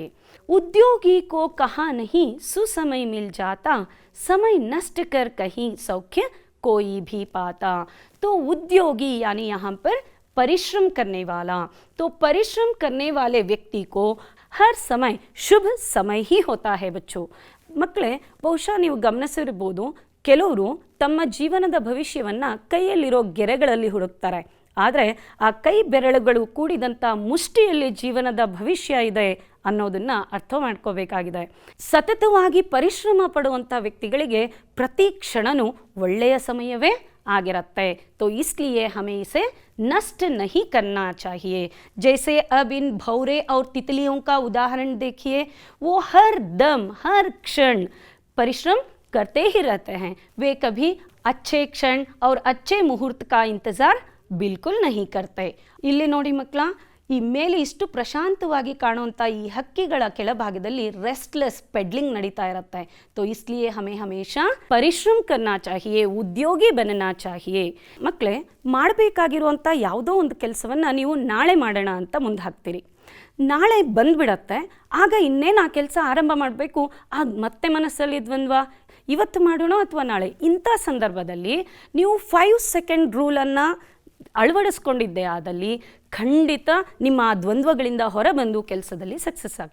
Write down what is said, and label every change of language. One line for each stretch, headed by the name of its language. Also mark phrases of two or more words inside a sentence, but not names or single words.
Hindi: उद्योगी को कहाँ नहीं सुसमय मिल जाता, समय नष्ट कर कहीं सौख्य कोई भी पाता। तो उद्योगी यानी यहाँ पर परिश्रम करने वाला। तो परिश्रम करने वाले व्यक्ति को हर समय शुभ समय ही होता है बच्चों।
Kannada: ಮಕ್ಕಳೇ, ಬಹುಶಃ ನೀವು ಗಮನಿಸಿರಬಹುದು, ಕೆಲವರು ತಮ್ಮ ಜೀವನದ ಭವಿಷ್ಯವನ್ನು ಕೈಯಲ್ಲಿರೋ ಗೆರೆಗಳಲ್ಲಿ ಹುಡುಕ್ತಾರೆ. ಆದರೆ ಆ ಕೈ ಬೆರಳುಗಳು ಕೂಡಿದಂಥ ಮುಷ್ಟಿಯಲ್ಲಿ ಜೀವನದ ಭವಿಷ್ಯ ಇದೆ ಅನ್ನೋದನ್ನು ಅರ್ಥ ಮಾಡ್ಕೋಬೇಕಾಗಿದೆ. ಸತತವಾಗಿ ಪರಿಶ್ರಮ ಪಡುವಂಥ ವ್ಯಕ್ತಿಗಳಿಗೆ ಪ್ರತಿ ಕ್ಷಣನೂ ಒಳ್ಳೆಯ ಸಮಯವೇ ಆಗಿರುತ್ತೆ.
Hindi: तो इसलिए हमें इसे नष्ट नहीं करना चाहिए. जैसे अब इन भौरे और तितलियों का उदाहरण देखिए, वो हर दम हर क्षण परिश्रम करते ही रहते हैं. वे कभी अच्छे क्षण और अच्छे मुहूर्त का इंतज़ार बिल्कुल नहीं करते.
Kannada: ಇಲ್ಲಿ ನೋಡಿ ಮಕ್ಕಳ, ಈ ಮೇಲೆ ಇಷ್ಟು ಪ್ರಶಾಂತವಾಗಿ ಕಾಣುವಂಥ ಈ ಹಕ್ಕಿಗಳ ಕೆಳಭಾಗದಲ್ಲಿ
English: restless pedaling
Kannada: ನಡೀತಾ ಇರುತ್ತೆ.
Hindi: तो इसलिए हमें हमेशा ಪರಿಶ್ರಮ करना चाहिए, ಉದ್ಯೋಗಿ बनना चाहिए.
Kannada: ಮಕ್ಕಳೇ, ಮಾಡಬೇಕಾಗಿರುವಂಥ ಯಾವುದೋ ಒಂದು ಕೆಲಸವನ್ನು ನೀವು ನಾಳೆ ಮಾಡೋಣ ಅಂತ ಮುಂದೆ ಹಾಕ್ತೀರಿ. ನಾಳೆ ಬಂದುಬಿಡತ್ತೆ, ಆಗ ಇನ್ನೇನು ಆ ಕೆಲಸ ಆರಂಭ ಮಾಡಬೇಕು, ಆಗ ಮತ್ತೆ ಮನಸ್ಸಲ್ಲಿ ದ್ವಂದ್ವ, ಇವತ್ತು ಮಾಡೋಣ ಅಥವಾ ನಾಳೆ. ಇಂಥ ಸಂದರ್ಭದಲ್ಲಿ ನೀವು 5
English: second rule
Kannada: ಅಳವಡಿಸ್ಕೊಂಡಿದ್ದೆ ಆದಲ್ಲಿ ಖಂಡಿತ ನಿಮ್ಮ ಆ ದ್ವಂದ್ವಗಳಿಂದ ಹೊರಬಂದು ಕೆಲಸದಲ್ಲಿ ಸಕ್ಸಸ್ ಆಗಿ.